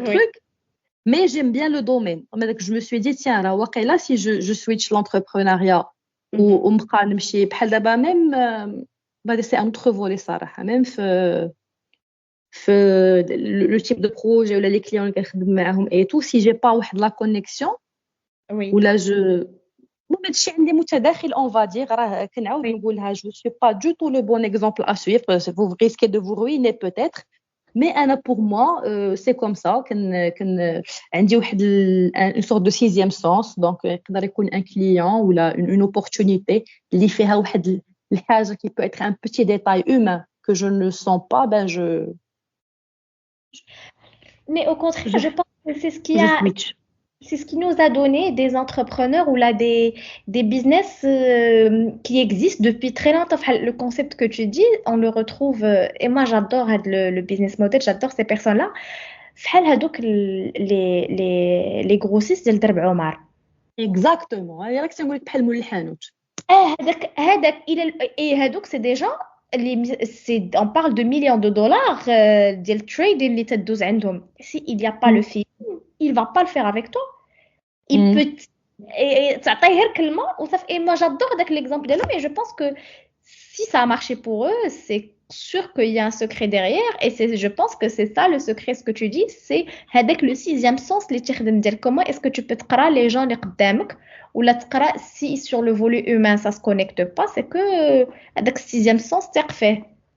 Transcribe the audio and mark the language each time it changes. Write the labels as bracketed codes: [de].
[fr] truc, mais j'aime bien le domaine. Je me suis dit tiens [ar] راه واقيلا [fr] si je switch l'entrepreneuriat [ar] ونبقى نمشي بحال دابا [fr] même بعد c'est un autre volet صراحه même في le type de projet ولا les clients [ar] اللي كنخدم معاهم [fr] et tout, si j'ai pas واحد la connexion Oui. ou là je [ar] المهم هادشي عندي متداخل [fr] on va dire [ar] راه كنعاود [fr] Oui. نقولها je suis pas du tout le bon exemple à suivre parce que vous risquez de vous ruiner peut-être mais انا pour moi c'est comme ça [ar] كن عندي واحد [fr] une sorte de sixième sens donc [ar] يقدر يكون [fr] un client ولا une opportunité [ar] اللي فيها واحد الحاجه [fr] qui peut être un petit détail humain que je ne sens pas ben Mais au contraire, je, je pense que je switch. c'est ce qui nous a donné des entrepreneurs ou là des business qui existent depuis très longtemps. Enfin, le concept que tu dis, on le retrouve, et moi j'adore le business model, j'adore ces personnes-là. [ar] فحال هادوك [fr] les grossistes [ar] ديال درب عمر. exactement هي راك تنقول لك بحال مول الحانوت. هذاك اي هادوك سي ديجا [fr] on parle de millions de dollars [ar] ديال التريد اللي تدوز عندهم. [fr] Si il y a pas le feeling, il va pas le faire avec toi. Il peut [ar] تعطيه غير كلمة وصافي. [fr] Et moi j'adore داك l'exemple ديالهم et je pense que si ça a marché pour eux, c'est sûr qu'il y a un secret derrière et je pense que c'est ça le secret. Ce que tu dis, c'est هذاك le sixième sens اللي تخدم ديال comment est-ce que tu peux تقرا les gens [ar] اللي قدامك ولا تقرا [fr] si sur le volet humain ça se connecte pas, c'est que هذاك sixième sens [ar] تثق فيه.